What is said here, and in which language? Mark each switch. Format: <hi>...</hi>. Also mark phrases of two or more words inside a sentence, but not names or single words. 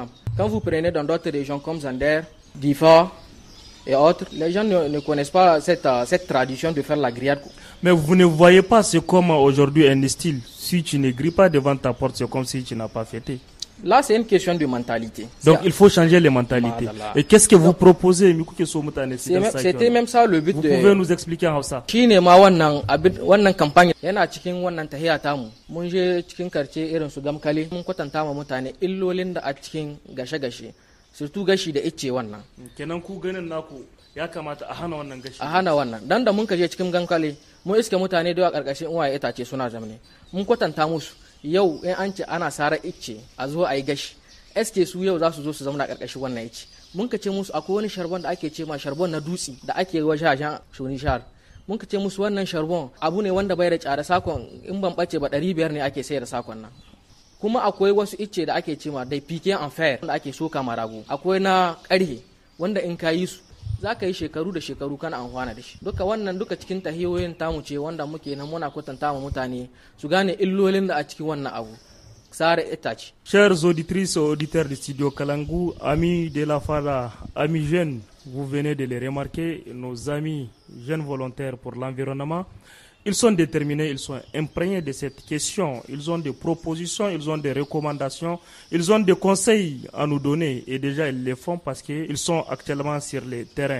<fr>Quand vous prenez dans d'autres régions comme Zander, Difa et autres, les gens ne connaissent pas cette tradition de faire la grillade. Mais vous ne voyez pas, c'est comme aujourd'hui un style. Si tu ne grilles pas devant ta porte, c'est comme si tu n'as pas fêté. Là, c'est une question de mentalité. Donc, il faut changer les mentalités.</fr> <ha>Madala.</ha> <fr>Et qu'est-ce que vous proposez? C'était même ça le but. Vous pouvez nous expliquer en ça?</fr> <ha>Shine ma wannan campagne yana cikin wannan tahiya tamu. Mun je cikin quartier irin su Gamkale, mun kwatanta ma mutane illolin da a cikin gashe-gashe. Surtout gashi da icce wannan. Kenan ku ganin naku ya kamata a hana wannan gashi. A hana wannan. Dan da mun kaje cikin Gamkale, mun iske mutane da karkashin uwaye itace suna zamne. Mun kwatanta musu yau in an ce ana sara icce a zo a yi gashi, eske su yau za su zo su zama na karkashin wannan icce. Mun ka ce musu akwai wani sharbon da ake ce ma sharbon na dutse da ake wajajen shuni shar. Mun ka ce musu wannan sharbon abu ne wanda bai da tsada, sakon in ban bace ba 500 ne ake sayar da sakon nan. Kuma akwai wasu icce da ake ce ma dai</ha> <fr>piqué en fer</fr> <ha>da ake soka ma rago. Akwai na ƙarhe wanda in ka yi su za ka yi shekaru da shekaru kana amfana da shi. Duka wannan duka cikin tahiyoyin tamu ce wanda muke nan muna kwatanta ma mutane su gane illolin da a cikin wannan abu. Sare itace.</ha> <fr>Chers auditrices et auditeurs du studio Kalangu, amis de la FADA, amis jeunes, vous venez de les remarquer, nos amis jeunes volontaires pour l'environnement, ils sont déterminés, ils sont imprégnés de cette question, ils ont des propositions, ils ont des recommandations, ils ont des conseils à nous donner et déjà ils les font parce qu'ils sont actuellement sur les terrains.</fr>